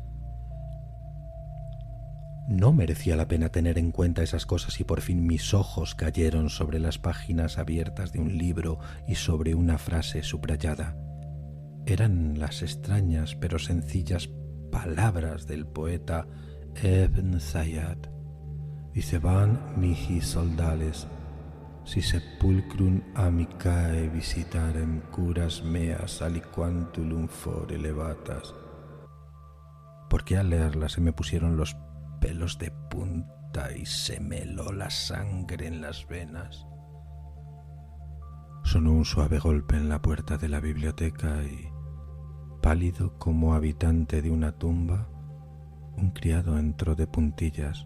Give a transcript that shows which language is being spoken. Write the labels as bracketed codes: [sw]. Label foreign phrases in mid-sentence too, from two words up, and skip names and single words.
[es] No merecía la pena tener en cuenta esas cosas y por fin mis ojos cayeron sobre las páginas abiertas de un libro y sobre una frase subrayada. Eran las extrañas pero sencillas palabras del poeta Ibn Sayyad. [la] Diceban mihi soldales, si sepulcrum amicae visitarem curas meas aliquantulum fore levatas. [es] ¿Por qué al leerla se me pusieron los pelos de punta y se me heló la sangre en las venas? Sonó un suave golpe en la puerta de la biblioteca y, pálido como habitante de una tumba, un criado entró de puntillas.